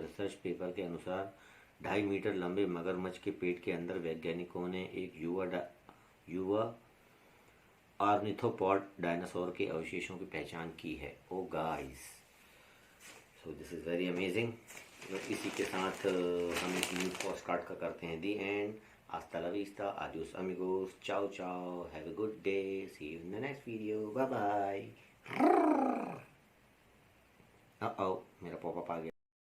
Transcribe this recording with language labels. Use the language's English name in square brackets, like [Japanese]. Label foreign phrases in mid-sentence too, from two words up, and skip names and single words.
[Hindi] रिसर्च पेपर के अनुसार 2.5 मीटर लंबे मगरमच्छ के पेट के अंदर वैज्ञानिकों ने एक युवा ऑर्निथोपॉड डायनासोर के अवशेषों की पहचान की है। [English] Oh guys, so this is very amazing. [Hindi] इसी के साथ हम इस [English] news podcast [Hindi] का करते हैं [English] the end. [Spanish] Hasta la vista, adios amigos, [Italian] ciao ciao, [English] have a good day, see you in the next video, bye bye. [Hindi] Uh oh, मेरा पॉपअप आ गया।